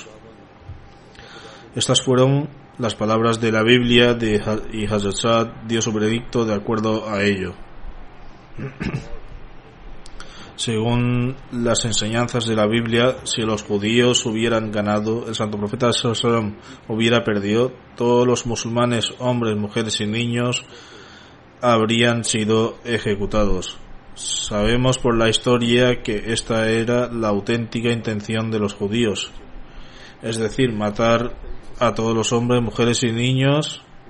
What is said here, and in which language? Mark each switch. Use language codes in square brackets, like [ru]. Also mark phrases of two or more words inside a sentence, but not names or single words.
[es] Estas fueron las palabras de la Biblia y Hazrat Sa'd dio su veredicto de acuerdo a ello. Según las enseñanzas de la Biblia, si los judíos hubieran ganado, el santo profeta [ar] صلى الله عليه وسلم [es] hubiera perdido, todos los musulmanes, hombres, mujeres y niños, habrían sido ejecutados. Sabemos por la historia que esta era la auténtica intención de los judíos, es decir, matar a todos los hombres, mujeres y niños.